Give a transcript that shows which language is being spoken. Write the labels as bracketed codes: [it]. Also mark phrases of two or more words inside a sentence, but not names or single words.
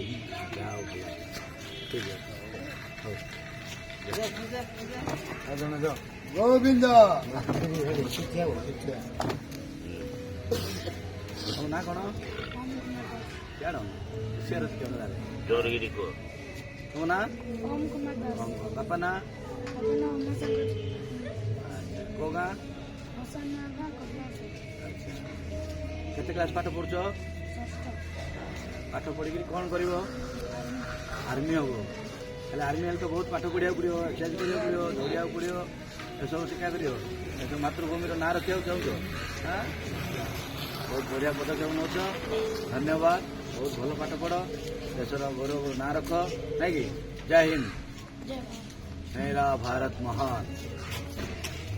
[or] ଯାହା ହଉ ଭଲ ଠିକ ଅଛି ହଉ ଆଉ ଜଣେ ଯାଅ ଗୋବିନ୍ଦ ତମ ନାଁ କ'ଣ? ଜାଣ ହୁସିଆର ଅଛି କ୍ୟାମେରାରେ ଜୋରଗିରି କୁହ। ତମ ନାଁ? ओम कुमार दास ବାପା ନାଁ? अपना उमाशंकर ଆଚ୍ଛା କୋଉ ଗାଁ? हसननागा कटनासे ଆଚ୍ଛା କେତେ କ୍ଲାସ୍ ପାଠ ପଢୁଛ? षष्ठ ପାଠ ପଢିକିରି କ'ଣ କରିବ? ଆର୍ମି ହବ। ହେଲେ ଆର୍ମି ହେଲେ ତ ବହୁତ ପାଠ ପଢିବାକୁ ପଡ଼ିବ, ଏକ୍ସରସାଇଜ କରିବାକୁ ପଡ଼ିବ, ଦୌଡ଼ିବାକୁ ପଡ଼ିବ, ଏସବୁ ଶିକ୍ଷା କରିବ। ଏସବୁ ମାତୃଭୂମିର ନାଁ ରଖିବାକୁ ଚାହୁଁଛ? ହଁ ବହୁତ ବଢ଼ିଆ ପଦକ୍ଷେପ ନେଉଛ, ଧନ୍ୟବାଦ। ବହୁତ ଭଲ ପାଠ ପଢ଼, ଦେଶର ଗୌରବ ନାଁ ରଖ ନାଇଁ କି? ଜୟ ହିନ୍ଦ। [hi] जय मेरा भारत महान।